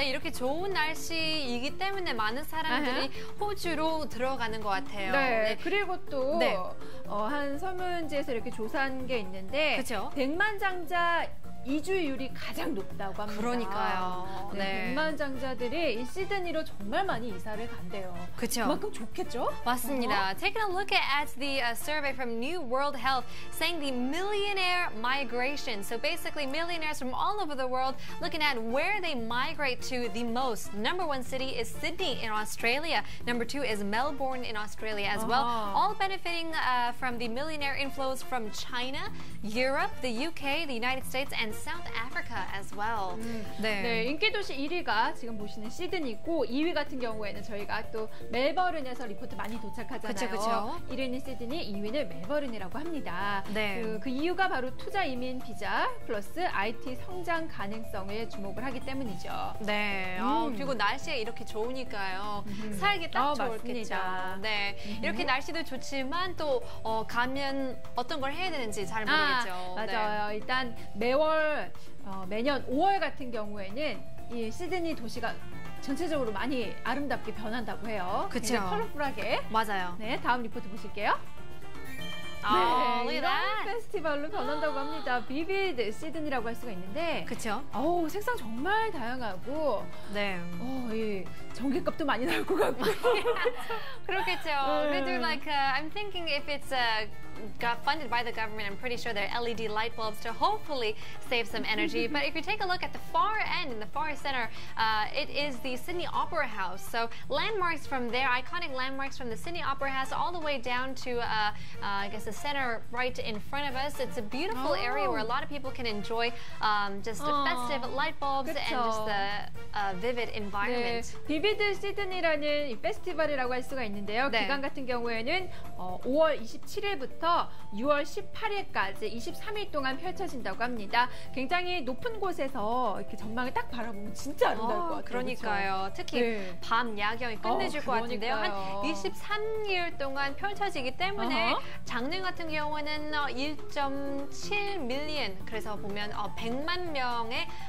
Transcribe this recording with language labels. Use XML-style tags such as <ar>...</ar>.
<ko>네, 이렇게 좋은 날씨이기 때문에 많은 사람들이 호주로 들어가는 것 같아요. 네, 그리고 또 한 설문지에서 이렇게 조사한 게 있는데 백만장자 이주율이 가장 높다고 합니다. 그러니까요. 네, 백만장자들이 이 시드니로 정말 많이 이사를 간대요. 그렇죠. 그만큼 좋겠죠? 맞습니다.</ko> <en>Taking a look at the survey from New World Health saying the millionaire migration. So basically millionaires from all over the world looking at where they migrate to the most. Number 1 city is Sydney in Australia. Number 2 is Melbourne in Australia as well. All benefiting from the millionaire inflows from China, Europe, the UK, the United States, and South Africa as well.</en> <ko>네, 인기도시 1위가 지금 보시는 시드니고 2위 같은 경우에는 저희가 또 멜버른에서 리포트 많이 도착하잖아요. 그쵸. 1위는 시드니, 2위는 멜버른이라고 합니다. 네. 그 이유가 바로 투자 이민 비자 플러스 IT 성장 가능성에 주목을 하기 때문이죠. 네. 그리고 날씨가 이렇게 좋으니까요. 살기 딱 좋겠죠. 네. 이렇게 날씨도 좋지만 또 가면 어떤 걸 해야 되는지 잘 모르겠죠. 맞아요. 일단 매년 5월 같은 경우에는 이 시드니 도시가 전체적으로 많이 아름답게 변한다고 해요. 그렇죠. 컬러풀하게. 맞아요. 네, 다음 리포트 보실게요. 네, 이런 페스티벌로 변한다고 합니다. 비비드 시드니라고 할 수가 있는데, 그렇죠. 색상 정말 다양하고, 네, 이 전기값도 많이 나올 것 같고. 그렇겠죠. 그래도</ko> <en>like I'm thinking if it's got funded by the government, I'm pretty sure they're LED light bulbs to hopefully save some energy. But if you take a look at the far end, in the far center, it is the Sydney Opera House. So landmarks from there, iconic landmarks from the Sydney Opera House all the way down to, I guess, the center right in front of us. It's a beautiful area where a lot of people can enjoy just the festive light bulbs and just the vivid environment.</en> <ko>네, 비비드 시드니라는 이 페스티벌이라고 할 수가 있는데요. 기간 같은 경우에는 5월 27일부터 6월 18일까지 23일 동안 펼쳐진다고 합니다. 굉장히 높은 곳에서 이렇게 전망을 딱 바라보면 진짜 아름다울 것 같아요. 그러니까요. 그렇죠? 특히 밤 야경이 끝내줄 것 같은데요. 한 23일 동안 펼쳐지기 때문에 작년 같은 경우는 1.7 밀리언, 그래서 보면 100만 명의</ko>